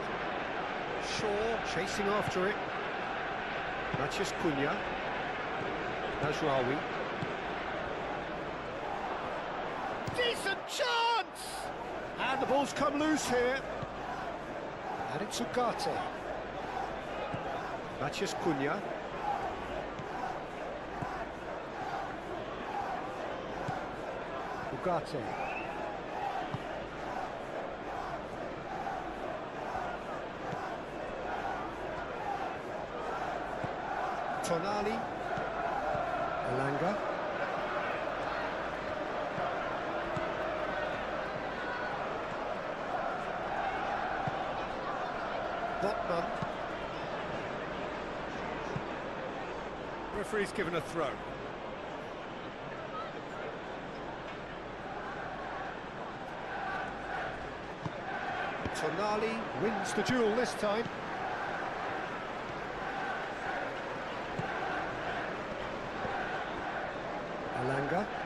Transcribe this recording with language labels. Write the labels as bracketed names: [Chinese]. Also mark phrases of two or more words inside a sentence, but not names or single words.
[English] Shaw chasing after it. Matheus Cunha. Mazraoui. Decent chance! And the ball's come loose here. And it's Ugarte. Matheus Cunha. Ugarte. Tonali. Elanga. Botman. Referee's given a throw. Tonali wins the duel this time. Elanga.